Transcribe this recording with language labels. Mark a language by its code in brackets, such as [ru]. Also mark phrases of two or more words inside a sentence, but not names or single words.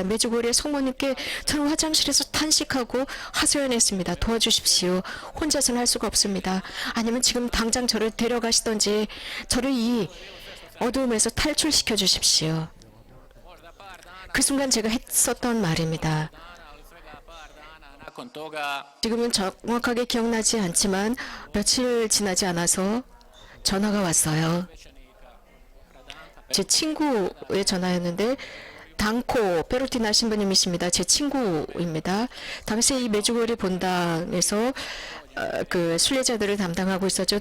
[ko] 메주고리의 성모님께 저는 화장실에서 탄식하고 하소연했습니다. 도와주십시오. 혼자서는 할 수가 없습니다. 아니면 지금 당장 저를 데려가시던지 저를 이 어두움에서 탈출시켜 주십시오. 그 순간 제가 했었던 말입니다. [hr] Ali svega par dana nakon toga [ko] 지금은 정확하게 기억나지 않지만 며칠 지나지 않아서 전화가 왔어요. 제 친구의 전화였는데 당코 페로티나 신부님이십니다. 제 친구입니다. 당시 이 메주고리 본당에서 그 순례자들을 담당하고 있었죠.